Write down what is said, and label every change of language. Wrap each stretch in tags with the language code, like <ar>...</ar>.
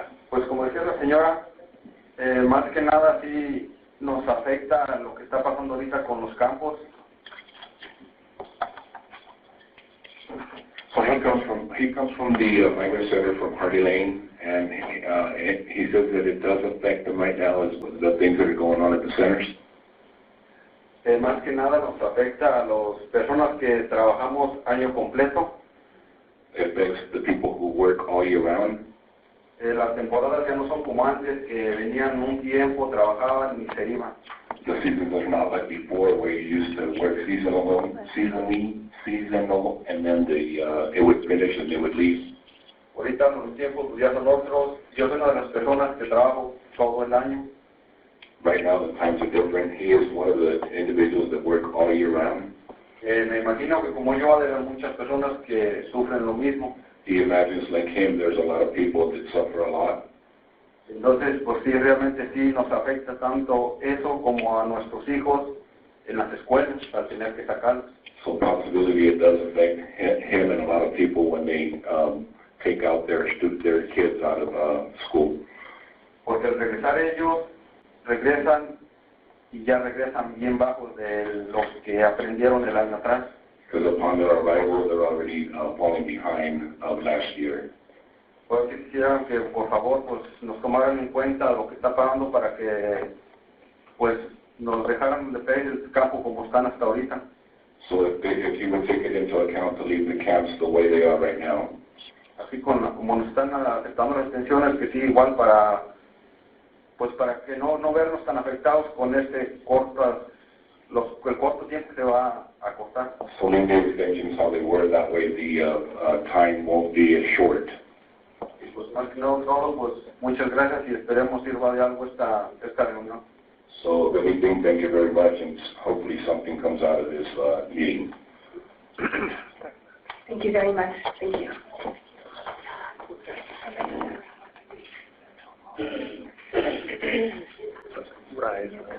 <es>Pues como decía la señora, más que nada sí nos afecta lo que está pasando ahorita con los campos.</es> <en>So he comes from the migrant center from Hardy Lane, and he says that it does affect them right now as the things that are going on at the centers.</en> <es>Más que nada nos afecta a las personas que trabajamos año completo.</es> <en>It affects the people who work all year round.</en> <es>Las temporadas ya no son como antes, que venían un tiempo, trabajaban y se iban.</es> <en>The seasons are not like before, where you used to work seasonal, and then it would finish and they would leave.</en> <es>Ahorita los tiempos pues ya son otros. Yo soy una de las personas que trabajo todo el año.</es> <en>Right now the times are different. He is one of the individuals that work all year round.</en> <es>Me imagino que como yo hay muchas personas que sufren lo mismo.</es> <en>He imagines like him, there's a lot of people that suffer a lot.</en> <es>Entonces, pues sí, realmente sí nos afecta tanto eso como a nuestros hijos en las escuelas al tener que sacarlos.</es> <en>So possibility it does affect him and a lot of people when they take out their kids out of school.</en> <es>Porque al regresar ellos, regresan y ya regresan bien bajos de los que aprendieron el año atrás.</es> <en>Because upon their arrival, they're already falling behind of last year.</en> <es>Pues quisiera que por favor pues nos tomaran en cuenta lo que está pasando para que pues nos dejaran de pedir el campo como están hasta ahorita.</es> <en>So if you would take it into account to leave the camps the way they are right now.</en> <es>Así como nos están aceptando las pensiones, que sí igual para que no vernos tan afectados con este el corto tiempo que se va a cortar.</es> <en>So leave the extensions how they were, that way the time won't be as short.</en> <es>Pues más que todo, pues muchas gracias y esperemos sirva de algo esta reunión.</es> <en>So if anything, thank you very much, and hopefully something comes out of this meeting. Thank you very much. Thank you. Right.</en>